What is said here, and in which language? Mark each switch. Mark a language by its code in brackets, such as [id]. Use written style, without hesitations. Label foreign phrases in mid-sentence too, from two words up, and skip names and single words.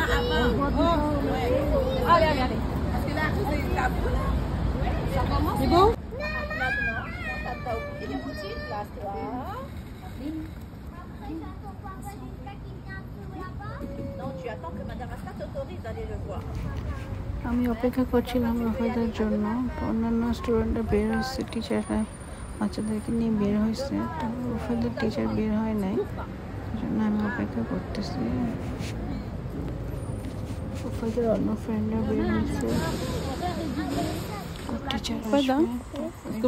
[fr] Allez, allez, allez. Parce que là, c'est ta boule. Ça commence. C'est bon? Maintenant, t'as oublié les boutiques, place-toi. Non, tu attends que Madame Asta t'autorise d'aller le voir. [bn] আমি অপেক্ষা করছিলাম রুফায়দার জন্য। অন্যান্য স্টুডেন্টরা বের হয়েছে, টিচাররা বাচ্চাদেরকে নিয়ে বের হয়েছে, তো রুফায়দার টিচার বের হয় নাই, সেই জন্য আমি অপেক্ষা করতেছি। রুফায়দার অন্য ফ্রেন্ডরা বের হয়েছে, টিচার আসবে।